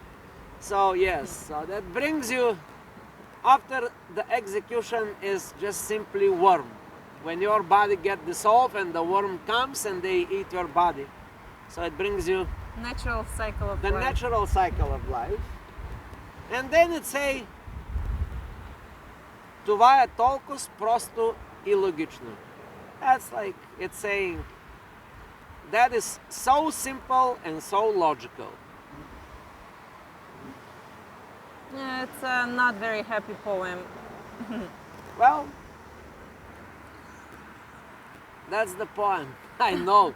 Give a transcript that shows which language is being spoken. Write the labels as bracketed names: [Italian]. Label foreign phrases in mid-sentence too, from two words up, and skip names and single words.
[English] so yes, so that brings you, after the execution is just simply worm. When your body gets dissolved and the worm comes and they eat your body. So it brings you Natural cycle of the life. natural cycle of life. And then it say, [Bulgarian] това е толкова просто и логично. [English] That's like, it's saying, that is so simple and so logical. Yeah, it's a not very happy poem. Well, that's the point. I know.